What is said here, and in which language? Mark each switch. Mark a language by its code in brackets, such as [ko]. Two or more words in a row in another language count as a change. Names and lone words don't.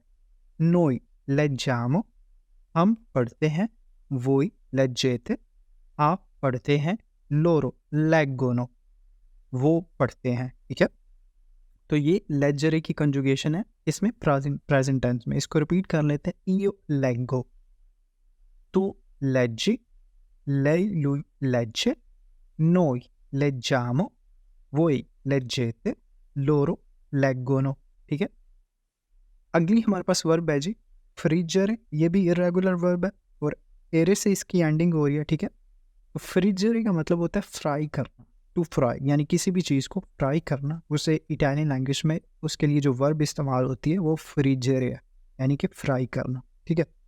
[it] noi leggiamo, [hi] हम पढ़ते हैं। [it] voi leggete, [hi] आप पढ़ते हैं। [it] loro leggono, [hi] वो पढ़ते हैं, ठीक है। तो ये लेजरे की कंजुगेशन है इसमें [en] present tense [hi] में। इसको रिपीट कर लेते हैं। [it] io leggo, tu leggi, lei lui legge, noi leggiamo, voi leggete, loro leggono, [hi] ठीक है। अगली हमारे पास वर्ब है जी फ्रीजर, ये भी [en] irregular verb [hi] है और एरे से इसकी एंडिंग हो रही है, ठीक है। तो फ्रीजर का मतलब होता है फ्राई करना, [en] to fry, [hi] यानी किसी भी चीज़ को फ्राई करना। उसे [en] Italian language [hi] में उसके लिए जो वर्ब इस्तेमाल होती है वो फ्रीजर है, यानी कि फ्राई करना, ठीक है।